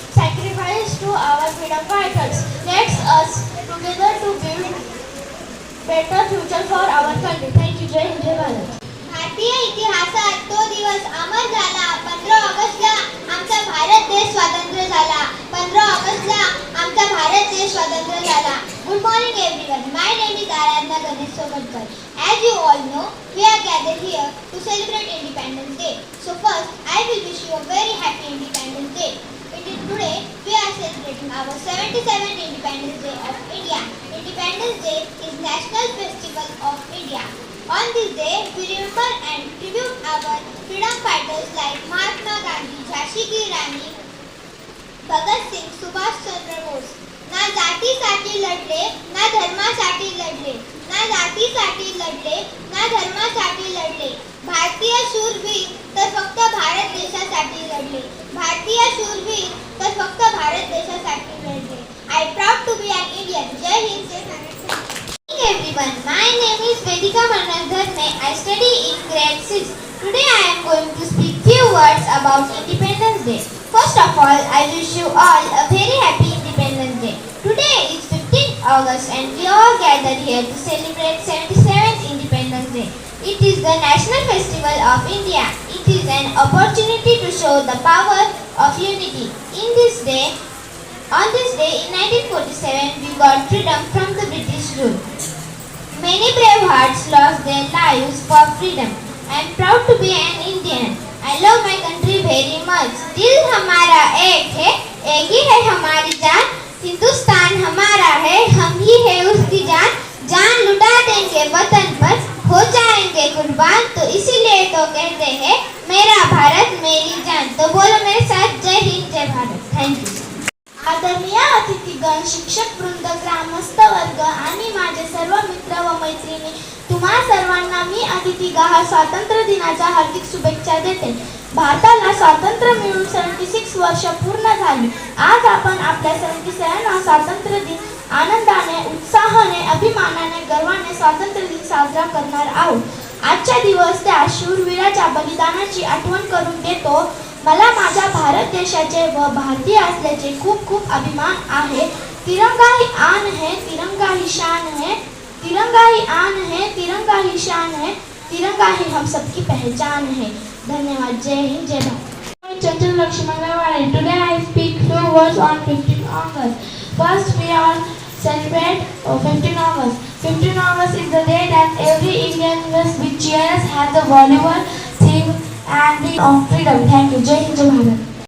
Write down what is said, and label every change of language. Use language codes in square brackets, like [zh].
[en] Sacrifice to our freedom fighters. Let's us together to build better future for our country. Thank you. [hi] Jai Hind, Jai Bharat. [mr] भारतीय इतिहासात तो दिवस अमर झाला. 15 ऑगस्टला आमचा भारत देश स्वतंत्र झाला. 15 ऑगस्टला आमचा भारत देश स्वतंत्र झाला. [en] Good morning everyone. My name is Aradhna Ganesh Sobatkar. As you all know, we are gathered here to celebrate Independence Day. So first, I will wish you a very happy Independence Day. Today, we are celebrating our 77th Independence Day of India. Independence Day is National Festival of India. On this day, we remember and tribute our freedom fighters like Mahatma Gandhi, Jhansi की रानी, भगत सिंग, सुभाष चंद्र बोस. [mr] ना जातीसाठी लढले, ना धर्मासाठी लढले, ना जातीसाठी लढले, ना धर्मासाठी लढले. भारतीय शूरवीर तर फक्त भारत देशासाठी लढले. भारतीय शूरवीर तर फक्त भारत देशासाठी लढले. [en] I proud to be an Indian. [hi] जय हिंद, जय Bharat. [en] Everyone, my name is Vedika Manadharne. I study in grade 6. Today I am going to speak few words about Independence Day. First of all, I wish you all a very happy Independence Day. Today is 15th August and we all gathered here to celebrate 77th Independence Day. It is the national festival of India. It It is an opportunity to show the power of unity. On this day in 1947, we got freedom from the British rule. Many brave hearts lost their lives for freedom. I am proud to be an Indian. I love my country very much. [hi] दिल हमारा एक है, एक ही है हमारी जान. हिंदुस्तान हमारा है, हम ही है उसकी जान. जान लुटा देंगे वतन पर, हो जाएंगे कुर्बान. तो इसीलिए तो कहते हैं मेरा भारत मेरी जान. तो बोलो मेरे साथ, जय हिंद जय भारत. [en] Thank you. [mr] आदरणीय अतिथीगण, शिक्षक वृंद, ग्रामस्थ वर्ग आणि माझे सर्व मित्र व मैत्रिणी, तुम्हा सर्वांना मी अतिथीगृह स्वातंत्र्य दिनाच्या हार्दिक शुभेच्छा देते. भारताला स्वातंत्र्य मिळून 76 वर्ष पूर्ण झाली. आज आपण आपल्या 77वा स्वातंत्र्य दिन आनंदाने, उत्साहाने, अभिमानाने, गर्वाने स्वातंत्र्य दिन साजरा करणार आहोत. आजचा दिवस त्या शूरवीराच्या बलिदानाची आठवण करून देतो. मला माझ्या भारत देशाचे व भारतीय असल्याचे खूप खूप अभिमान आहे. [hi] तिरंगा ही आन है, तिरंगा ही शान है. तिरंगा ही आन है, तिरंगा ही शान है. तिरंगा ही हम सबकी पहचान है. धन्यवाद. जय हिंद जय Bharat. [en] Chanchal Lakshman Gawade. Today I speak few words on 15 August. First, we all celebrate 15 August. 15 August is the day that every Indian must be cheers, have the volleyball thing and the of freedom. Thank you. [hi] Jai Hind Jai Bharat.